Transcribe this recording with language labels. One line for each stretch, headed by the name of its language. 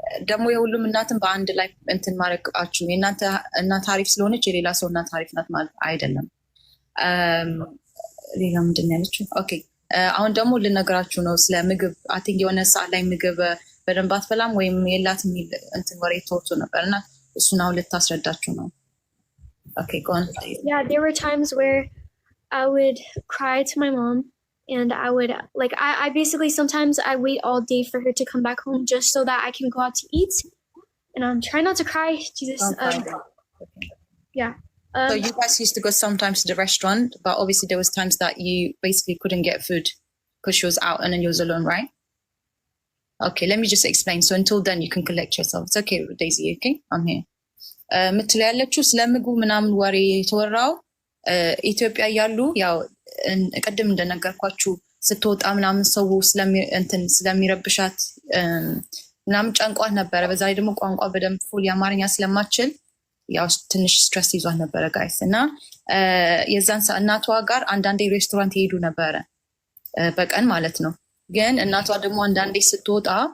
Amharic: ደግሞ የሁሉም እናትም በአንድ ላይ እንትን ማድረጋችሁ የእናንተ እናት አሪፍ ስለሆነች የሌላ ሰው እናት አሪፍ ናት ማለት አይደለም። ሌላ ምንድን ነው ያለችው? ኦኬ አሁን ደግሞ ልነግራችሁ ነው ስለ ምግብ። አይ ቲንክ የሆነ ሰዓት ላይ ምግብ በደንብ አትበላም ወይም የላት የሚል እንትን ወሬ ተወርቶ ነበር እና እሱን አሁን ልታስረዳችሁ ነው። ኦኬ
English: go on. Yeah, there were times where I would cry to my mom, and I would I basically sometimes I wait all day for her to come back home just so that I can go out to eat, and I'm trying not to cry. Jesus. Okay. Yeah. So you guys used to go sometimes to the restaurant, but obviously there was times that you basically couldn't get food because she was out and then you was alone, right? Okay, let me just explain. So until then you can collect yourself. It's okay, Daisy, okay? I'm here.
Amharic: ምትል ያለችው ስለ ምግቡ ምናምን ወሬ የተወራው ኢትዮጵያ ያሉ ያው ቅድም እንደነገርኳችሁ ስትወጣ ምናምን ሰው ስለሚረብሻት ምናምን ጨንቋት ነበረ። በዛ ላይ ደግሞ ቋንቋ በደንብ ፉል የአማርኛ ስለማችል ያው ትንሽ ስትረስ ይዟት ነበረ ጋይስ። እና የዛን ሰዓት እናቷ ጋር አንዳንዴ ሬስቶራንት ይሄዱ ነበረ በቀን ማለት ነው። ግን እናቷ ደግሞ አንዳንዴ ስትወጣ